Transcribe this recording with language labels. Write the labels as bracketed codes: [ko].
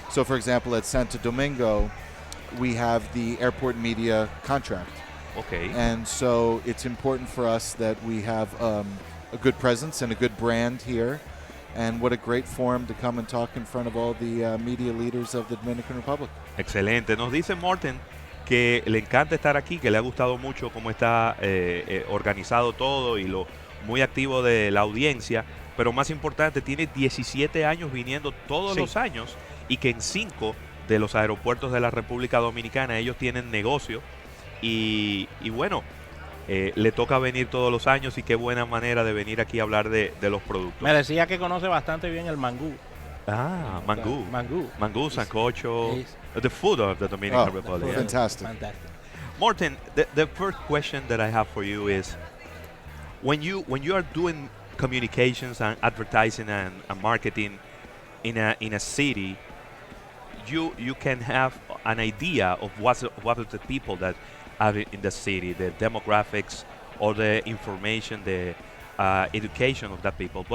[en] So for example, at Santo Domingo, we have the airport media contract. Okay. And so it's important for us that we have a good presence and a good brand here. And what a great forum to come and talk in front of all the media leaders of the Dominican Republic. [es] Excelente. Nos dice Morten que le encanta estar aquí, que le ha gustado mucho cómo está organizado todo y lo muy activo de la audiencia, pero más importante, tiene 17 años viniendo todos los años y que en 5 de los aeropuertos de la República Dominicana ellos tienen negocio y bueno, le toca venir todos los años y qué buena manera de venir aquí a hablar de los productos. Me decía que conoce bastante bien el mangú. Ah, mangú. Mangú, sancocho. [en] The food of the Dominican Republic. Yeah. Fantastic. Morten, the first question that I have for you is, when you are doing communications and advertising and marketing in a city, you can have an idea of what are the people that are in the city, the demographics or the information, the education of that people.